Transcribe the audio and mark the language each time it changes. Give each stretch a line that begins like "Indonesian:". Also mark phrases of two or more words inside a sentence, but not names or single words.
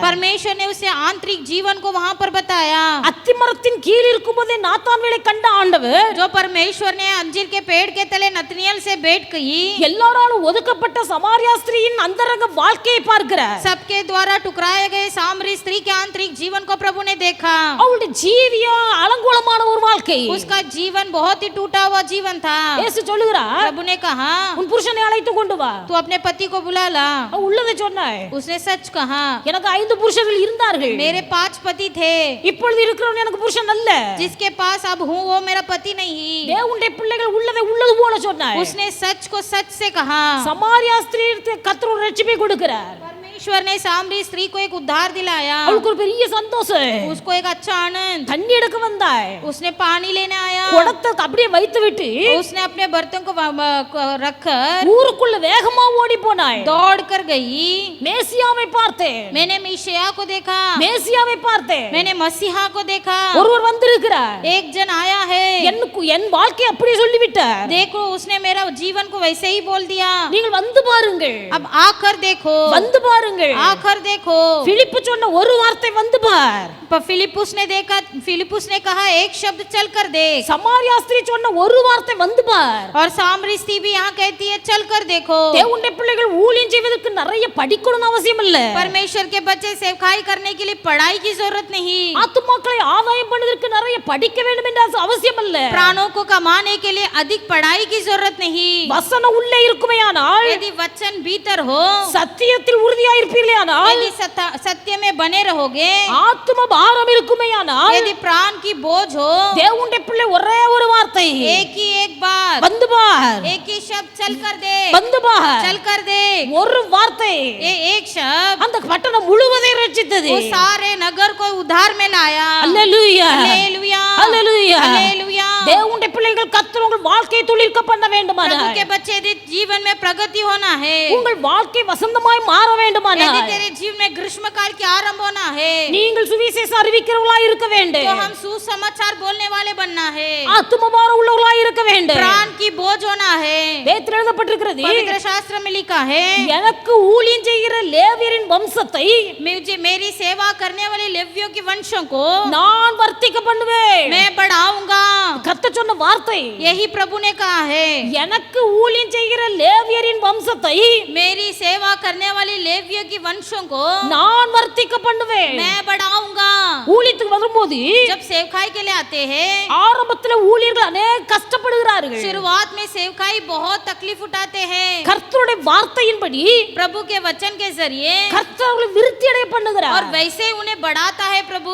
Hindi: परमेश्वर ने उसे आंतरिक जीवन को वहां पर बताया।
Tamil: அத்திமரத்தின் கீழ் இருக்கும்போதே நாத்தான்வேலை கண்ட ஆண்டவர்
Hindi: जो परमेश्वर ने अंजीर के पेड़ के तले नतनिएल से भेंट की,
Tamil: எல்லாராலும் ஒதுக்கப்பட்ட சமாரியா ஸ்திரீயின் அந்தரங்க வாழ்க்கையை பார்க்கிறார்.
Hindi: सबके द्वारा टुकराए गए सामरी स्त्री के आंतरिक जीवन को प्रभु ने देखा।
Tamil: அவளுடைய ஜீவியம் அலங்கோலமான ஒரு வாழ்க்கை.
Hindi: उसका जीवन बहुत ही टूटा हुआ जीवन था।
Tamil: இயேசு சொல்லுகிறார்,
Hindi: प्रभु ने कहा
Tamil: உன் புருஷனை அழைத்து கொண்டு வா.
Hindi: तू अपने पति को बुला ला।
Tamil: அவ உள்ளதை சொன்னாய்.
Hindi: उसने सच कहा,
Tamil: எனக்கு 5 புருஷர்கள் இருந்தார்கள்.
Hindi: मेरे 5 पति थे।
Tamil: இப்பொழுது இருக்கிறவன் எனக்கு புருஷன் அல்ல.
Hindi: जिसके पास अब हूँ वो मेरा पति नहीं।
Tamil: தேவனுடைய பிள்ளைகள் உள்ளதை உள்ளது போல சொன்னாய்.
Hindi: उसने सच को सच से कहा।
Tamil: சமாரியா ஸ்திரீ கர்த்தர் ஒரு ரட்சிப்பை கொடுக்கிறார்.
Hindi: परमेश्वर ने सामरी स्त्री को एक उद्धार दिलाया।
Tamil: அவளுக்கு ஒரு பெரிய சந்தோஷம்.
Hindi: उसको एक अच्छा आनंद।
Tamil: தண்ணி எடுக்க வந்தாய்.
Hindi: उसने पानी लेने आया।
Tamil: குடத்தை அப்படியே வைத்து விட்டு
Hindi: उसने अपने बर्तन को रखकर
Tamil: ஊருக்குள்ள வேகமா ஓடி போனாய்.
Hindi: दौड़ कर गई।
Tamil: மேசியாவை பார்த்தேன்.
Hindi: मैंने मीशिया को देखा।
Tamil: மேசியாவை பார்த்தேன்.
Hindi: मैंने मसीहा को देखा।
Tamil: ஒருவர் வந்திருக்கிறார்.
Hindi: एक जन आया है।
Tamil: என் வாழ்க்கை அப்படியே சொல்லிவிட்டார்.
Hindi: देखो उसने मेरा जीवन को वैसे ही बोल दिया।
Tamil: நீங்கள் வந்து பாருங்கள்.
Hindi: अब आकर देखो।
Tamil: வந்து பாருங்கள். பாருங்கள்.
Hindi: आखिर देखो,
Tamil: பிலிப்பு சொன்ன ஒரு வார்த்தை வந்து பார்.
Hindi: फिलिप्पुस ने कहा एक शब्द चल कर देख.
Tamil: சமாரியா ஸ்திரீ சொன்ன ஒரு வார்த்தை வந்து பார்.
Hindi: और सामरी स्त्री भी यहाँ कहती है चल कर देखो.
Tamil: தேவனுடைய பிள்ளைகள் ஊழியம் செய்வதற்கு நிறைய படிக்கணும்னு அவசியம் இல்ல.
Hindi: परमेश्वर के बच्चे सेवकाई करने के लिए पढ़ाई की जरूरत नहीं.
Tamil: ஆத்துமாக்களை ஆதாயம் பண்ணுவதற்கு நிறைய படிக்க வேண்டும் என்ற அவசியம் இல்ல.
Hindi: प्राणों को कमाने के लिए अधिक पढ़ाई की जरूरत नहीं.
Tamil: வசனம் உள்ளே இருக்குமேயானால்,
Hindi: यदि वचन भीतर हो,
Tamil: சத்தியத்தில் உறுதியாக இருப்பீர்களேயானால்,
Hindi: यदि सत्य में बने रहोगे,
Tamil: ஆத்தும பாரம் இருக்குமேயானால்,
Hindi: यदि प्राण की बोझ हो,
Tamil: தேவனுடைய பிள்ளை ஒரே ஒரு வார்த்தை
Hindi: एक ही एक बात,
Tamil: வந்து பார்.
Hindi: एक ही शब्द चल कर दे,
Tamil: வந்து பார்.
Hindi: चल कर दे.
Tamil: ஒரு வார்த்தை
Hindi: ये एक शब्द
Tamil: அந்த பட்டணம் முழுவதையும் ரட்சித்தது.
Hindi: वो सारे नगर को उद्धार में लाया.
Tamil: அல்லேலூயா,
Hindi: हालेलुया,
Tamil: அல்லேலூயா.
Hindi: हालेलुया.
Tamil: தேவனுடைய பிள்ளைகள் கர்த்தர் உங்கள் வாழ்க்கையை துளிர்க்க பண்ண வேண்டுமானால்,
Hindi: प्रभु के बच्चे यदि जीवन में प्रगति होना है,
Tamil: உங்கள் வாழ்க்கை வசந்தமாய் மாற
Hindi: यदि
Tamil: வேண்டுமானால்,
Hindi: तेरे जीवन में ग्रीष्म काल की आरंभ होना है,
Tamil: நீங்கள் சுவிசேஷம் அறிவிக்கிறவர்களாய் இருக்க வேண்டும்.
Hindi: तो हम सुसमाचार बोलने वाले बनना है.
Tamil: ஆத்தும பாரம் உள்ளவர்களாய் இருக்க வேண்டும்.
Hindi: प्राण की बोझ होना है.
Tamil: வேதத்தில் எழுதப்பட்டிருக்கிறது,
Hindi: पवित्र शास्त्र में लिखा है,
Tamil: எனக்கு ஊழியம் செய்கிற லேவியரின் வம்சத்தை
Hindi: मुझे मेरी सेवा करने वाले लेवियों के वंशों को
Tamil: நான் வர்த்திக்க பண்ணுவேன்.
Hindi: मैं बढ़ाऊंगा.
Tamil: கர்த்தர் சொன்ன வார்த்தை,
Hindi: यही प्रभु ने कहा है,
Tamil: எனக்கு ஊழியம் செய்கிற லேவியரின் வம்சத்தை
Hindi: मेरी सेवा करने वाले लेवियों के वंशों को
Tamil: நான் வர்த்திக்க பண்ணுவேன்.
Hindi: मैं बढ़ाऊंगा.
Tamil: ஊழியத்துக்கு வரும்போது
Hindi: जब सेवकाई के लिए आते हैं,
Tamil: ஆரம்பத்துல ஊழியர்கள் अनेक கஷ்டப்படுகிறார்கள்.
Hindi: शुरुआत में सेवकाई बहुत तकलीफ उठाते हैं.
Tamil: கர்த்தருடைய வார்த்தையின்படி
Hindi: प्रभु के वचन के जरिए
Tamil: கர்த்தர் அவர்களை விருத்தி அடைய
Hindi: और
Tamil: பண்ணுகிறார்.
Hindi: वैसे उन्हें बढ़ाता है प्रभु.